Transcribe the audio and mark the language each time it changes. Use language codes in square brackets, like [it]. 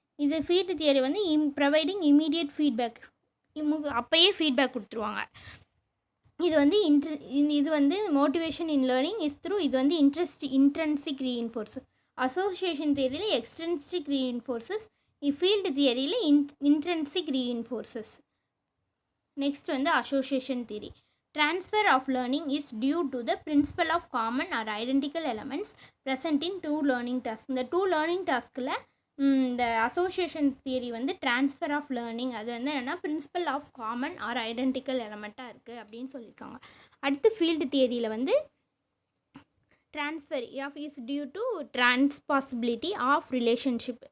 [ta] இது field theory வந்து providing immediate feedback, அப்போயே ஃபீட்பேக் கொடுத்துருவாங்க. இது வந்து இது வந்து [en] motivation in learning is through, [ta] இது வந்து intrinsic reinforce. Association தியரியில் extrinsic reinforces, field தியரியில் intrinsic reinforces. Next வந்து association theory. [en] Transfer of learning is due to the principle of common or identical elements present in two learning tasks. [ta] இந்த two learning டாஸ்கில் இந்த association theory வந்து transfer of learning, அது வந்து என்னென்னா principal of common R identical எலமெண்ட்டாக இருக்குது அப்படின்னு சொல்லியிருக்காங்க. அடுத்து ஃபீல்டு தியரியில் வந்து [en] Transfer of is due to transposability of relationship.